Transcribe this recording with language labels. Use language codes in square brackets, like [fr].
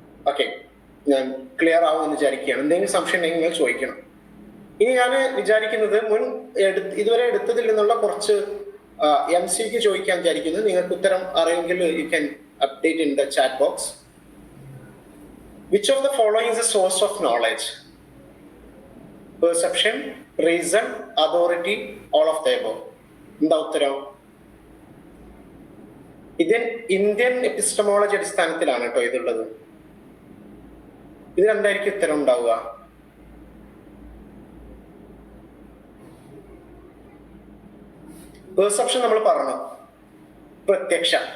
[ml] Okay, ഞാൻ clear ആവുമെന്ന് വിചാരിക്കുകയാണ്. എന്തെങ്കിലും സംശയം ഉണ്ടെങ്കിൽ നിങ്ങൾ ചോദിക്കണം. ഇനി ഞാൻ വിചാരിക്കുന്നത് ഇതുവരെ എടുത്തതിൽ നിന്നുള്ള കുറച്ച് MCQ ചോദിക്കാൻ വിചാരിക്കുന്നത്. നിങ്ങൾക്ക് ഉത്തരം അറിയെങ്കിൽ [en] You can update in the chat box. Which of the following is a source of knowledge? Perception, reason, authority, all of the above. [ml] എന്താ ഉത്തരം? ഇന്ത്യൻ എപ്പിസ്റ്റമോളജി അടിസ്ഥാനത്തിലാണ് കേട്ടോ ഇതുള്ളത്. ഇത് എന്തായിരിക്കും ഉത്തരം ഉണ്ടാവുക? പെർസെപ്ഷൻ നമ്മൾ പറഞ്ഞു, പ്രത്യക്ഷ.